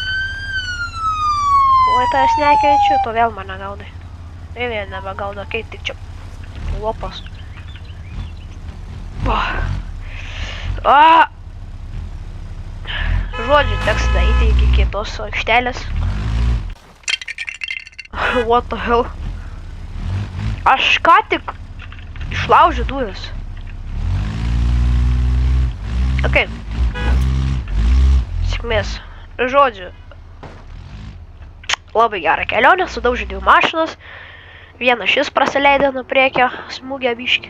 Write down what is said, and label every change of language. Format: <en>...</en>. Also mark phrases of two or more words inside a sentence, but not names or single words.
<lt>Oi, tai aš nekeičiu, tu vėl mane gaudai. Tai vėl nebegaudo, kai tik čia lopas. Žodžiu, teks daryti iki kitos aikštelės.</lt> <en>What the hell?</en> <lt>Aš ką tik išlaužiu duris. Ok. Sėkmės. Žodžiu. Labai gerą kelionę, sudaužiu 2 mašinas. Vieną šis prasileidė nuo priekio, smūgė biškį.</lt>